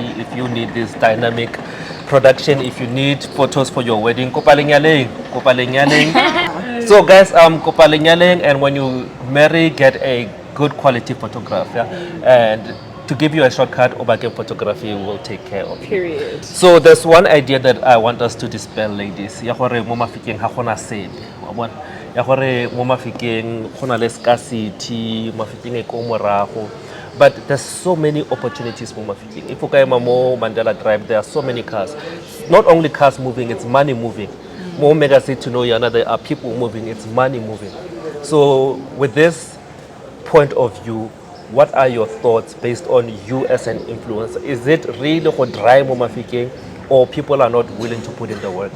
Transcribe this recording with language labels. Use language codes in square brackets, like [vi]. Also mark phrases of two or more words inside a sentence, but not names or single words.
[en] If you need this dynamic production, if you need photos for your wedding, kopaleng. So, guys, kopaleng, and when you marry, get a good quality photographer, and to give you a shortcut, Obakeng Photography will take care of you. Period. So there's one idea that I want us to dispel, ladies. [tn] Ya gore mo Mafikeng ha gona sebe. Wa bona? Ya gore mo Mafikeng gona le scarcity, Mafikeng e ko morago. [en] But there's so many opportunities for Mafikeng. If you go mo Mandela Drive, there are so many cars. Not only cars moving, it's money moving. More mega city to know Yana, there are people moving, it's money moving. So with this point of view, what are your thoughts based on you as an influencer? Is it really for dry Mafikeng, or people are not willing to put in the work?